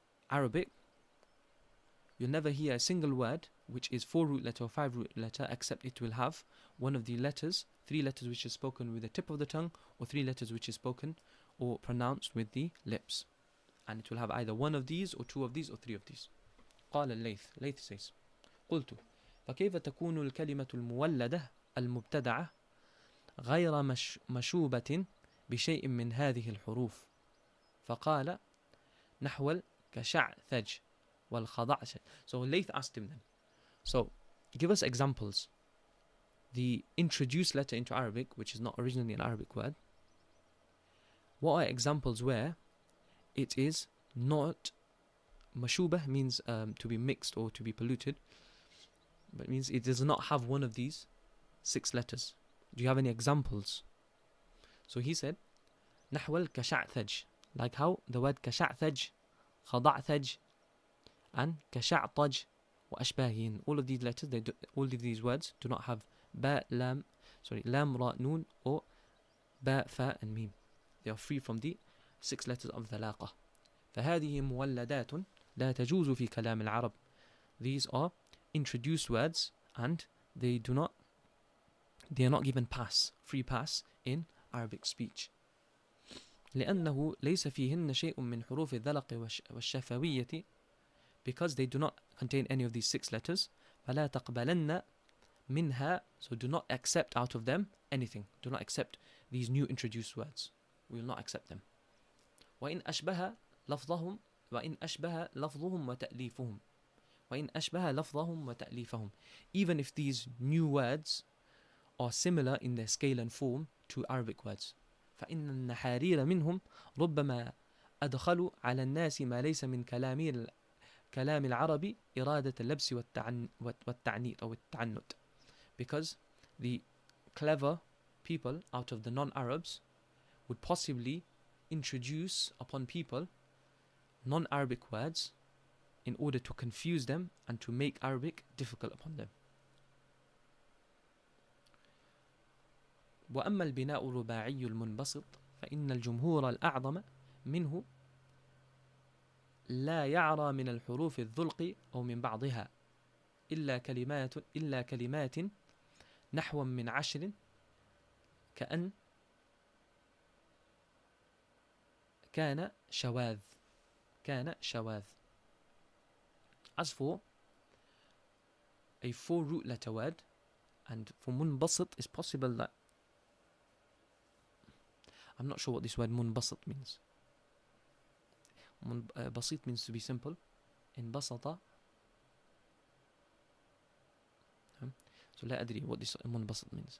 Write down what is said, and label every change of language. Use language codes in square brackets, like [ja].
[en] Arabic, you'll never hear a single word which is 4-root letter or 5-root letter except it will have one of the letters, 3 letters which is spoken with the tip of the tongue, or 3 letters which is spoken or pronounced with the lips, and it will have either 1 of these or 2 of these or 3 of these. [ar] قال الليث [en] says [ar] قلت فكيف تكون الكلمة المولدة المبتدعة غير مشوبة بشيء من هذه الحروف؟ فقال نحو كشعثج والخضعش. [en] So Layth asked him then, so give us examples. The introduced letter into Arabic, which is not originally an Arabic word, what are examples where it is not mashubah, means to be mixed or to be polluted, but it means it does not have one of these 6 letters. Do you have any examples? So he said [ar] نحو كشعثج, [en] like how the word كشعثج, خضعثج, and كشعطج [ar] وأشباههن, [en] all of these letters, all of these words do not have lam, ra, noon, or ba, fa, and mim. They are free from the 6 letters of ذلاقة. [ar] فهذه مولدات لا تجوز في كلام العرب. [en] These are introduced words and they are not given free pass in Arabic speech. [ar] لأنه ليس فيهن شيء من حروف الذلق والشفوية, [en] because they do not contain any of these 6 letters. [ar] فلا تقبلن منها, [en] so do not accept out of them anything. Do not accept these new introduced words. We will not accept them. [ar] وإن أشبه لفظهم وتأليفهم. [en] Even if these new words are similar in their scale and form to Arabic words. [ar] فإن النحارير منهم ربما أدخلوا على الناس ما ليس من كلام العرب إرادة اللبس والتعنيت أو التعنت. [en] Because the clever people out of the non-Arabs would possibly introduce upon people non-Arabic words in order to confuse them and to make Arabic difficult upon them. [ar] وأما البناء الرباعي المنبسط فإن الجمهور الأعظم منه لا يعرى من الحروف الذلق أو من بعضها إلا كلمات نحو من 10 كأن كان شواذ. [en] As for a 4 root letter word, and for munbasit, it's possible that I'm not sure what this word munbasit means. Basit means to be simple. In basata, so [ar] لا أدري [en] what this munbasit means.